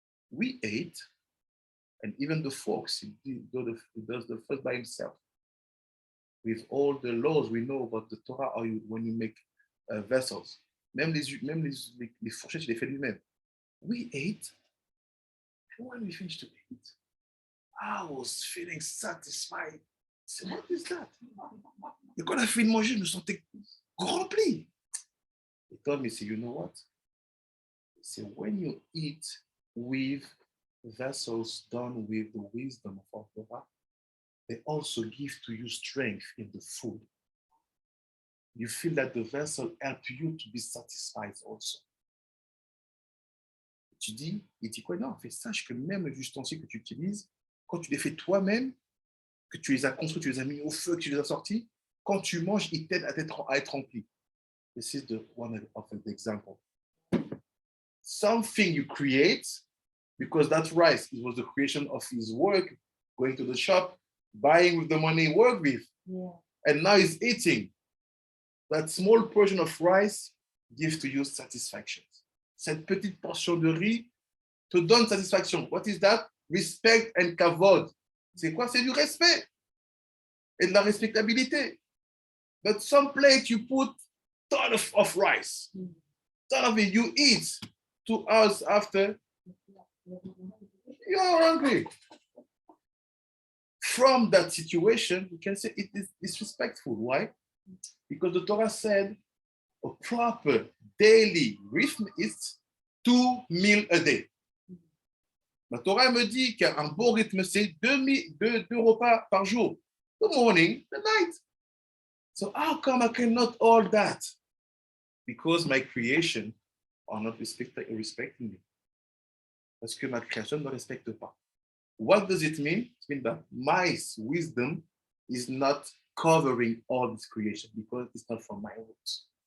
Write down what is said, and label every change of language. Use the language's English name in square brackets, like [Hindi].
[English] We ate, and even the folks, he does the first by himself. With all the laws we know about the Torah, when you make vessels. [French] Même les fourchettes, il les fait lui-même. [English] We ate, and when we finished to eat, I was feeling satisfied. I said, what is that? [French] Et quand on a fini de manger, je me sentais rempli. [English] He told me, you know what? He said, when you eat with vessels done with the wisdom of our Torah, they also give to you strength in the food. You feel that the vessel helps you to be satisfied also. [French] Il dit quoi? Non, en fait, sache que même les ustensiles que tu utilises, quand tu les fais toi-même, que tu les as construits, tu les as mis au feu, que tu les as sortis, quand tu manges, ils t'aident à être rempli. [English] This is one of the example. Something you create, because that rice, it was the creation of his work, going to the shop, buying with the money he worked with. Yeah. And now he's eating. That small portion of rice gives to you satisfaction. [French] Cette petite portion de riz te donne satisfaction. [English] What is that? Respect and kavod. [French] C'est quoi? C'est du respect et de la respectabilité. [English] But some plate you put ton of rice. Ton of it you eat 2 hours after, you're hungry. From that situation, you can say it is disrespectful. Why? Because the Torah said a proper daily rhythm is 2 meals a day. [French] La Torah me dit qu'un bon rythme, c'est 2 repas par jour. [English] The morning, the night. So how come I cannot all that? Because my creation are not respecting me. [French] Parce que ma création ne me respecte pas. [English] What does it mean? It means that my wisdom is not covering all this creation because it's not from my roots.